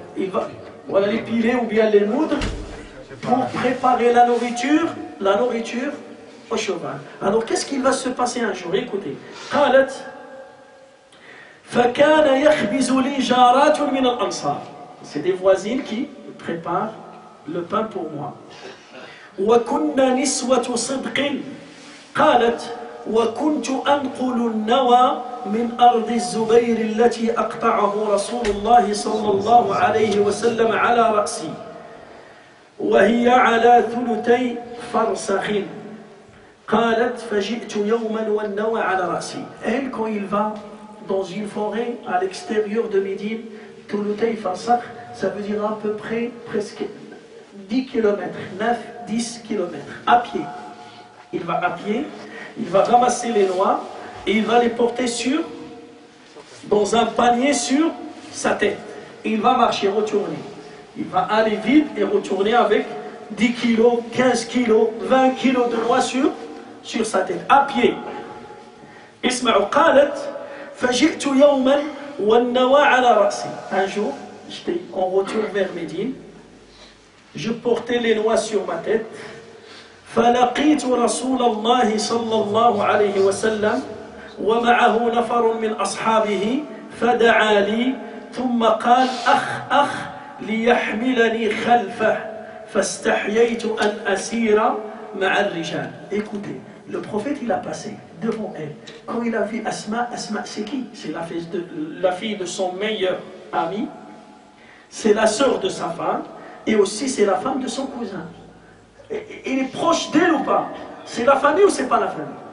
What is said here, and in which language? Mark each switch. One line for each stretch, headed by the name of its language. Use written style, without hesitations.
French: Il va les piler ou bien les moudre pour préparer la nourriture au cheval. Alors qu'est-ce qu'il va se passer un jour? Écoutez.
Arabic: قالت فكان يخبز لي جارات من الأنصار.
French: C'est des voisines qui préparent le pain pour moi.
Arabic: وكنا نسوة صدق. قالت وكنت أنقل النوى من أرض الزبير التي أقطعه رسول الله صلى الله عليه وسلم على رأسي وهي على ثلثي فرسخ. قالت فجئت يوما والنوى على رأسي.
French: Elle, quand il va dans une forêt à l'extérieur de Médine,
Arabic: ثلثي فرسخ,
French: ça veut dire à peu près presque 10 km, 9-10 km, à pied. Il va à pied, il va ramasser les noix et il va les porter dans un panier sur sa tête. Et il va marcher, retourner. Il va aller vite et retourner avec 10 kilos, 15 kilos, 20 kilos de noix sur sa tête, à pied.
Arabic: اسمعوا قالت فجئت يوما والنوى على رأسي.
French: Un jour, j'étais en retour vers Médine. Je portais les noix sur ma tête.
Arabic: فلقيت رسول الله صلى الله عليه وسلم ومعه نفر من أصحابه فدعا لي ثم قال أخ ليحملني خلفه فاستحييت أن أسير مع الرجال.
French: Écoutez, le prophète il a passé devant elle. Quand il a vu Asma c'est qui? C'est la fille de son meilleur ami, c'est la sœur de sa femme et aussi c'est la femme de son cousin. Il est proche d'elle ou pas? C'est la famille ou c'est pas la famille?